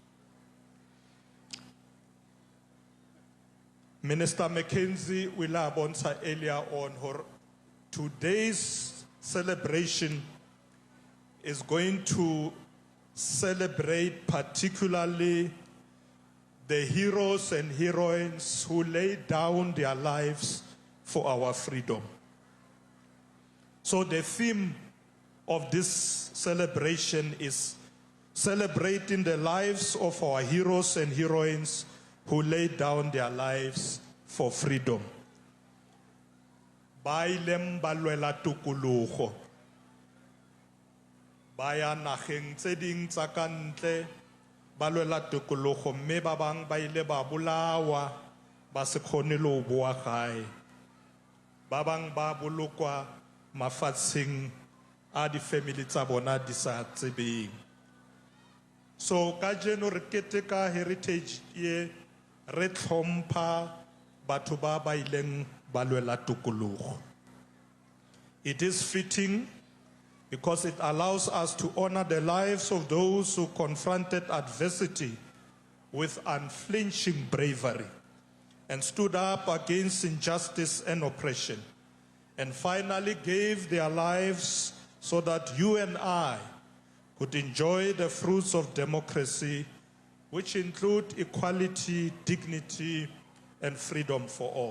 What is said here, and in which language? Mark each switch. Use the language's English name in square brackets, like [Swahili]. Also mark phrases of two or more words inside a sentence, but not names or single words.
[English] Minister Mackenzie will abonsa earlier on her today's celebration is going to celebrate particularly the heroes and heroines who laid down their lives for our freedom. So the theme of this celebration is celebrating the lives of our heroes and heroines who laid down their lives for freedom. [Southern Sotho] Ba ileng ba lwela tokologo, ba ya nageng tse ding tsa ka ntle ba lwela tokologo, mme ba bang ba ile ba bolawa ba se kgone le ho boa gae, ba bang ba bolokwa mafatsheng a di-family tsa bona di sa tsebeng. [Tswana] So ka jeno re keteka heritage ye, re tlhompha batho ba ba ileng ba lwela tokologo. [English] It is fitting because it allows us to honor the lives of those who confronted adversity with unflinching bravery and stood up against injustice and oppression, and finally gave their lives so that you and I could enjoy the fruits of democracy, which include equality, dignity, and freedom for all.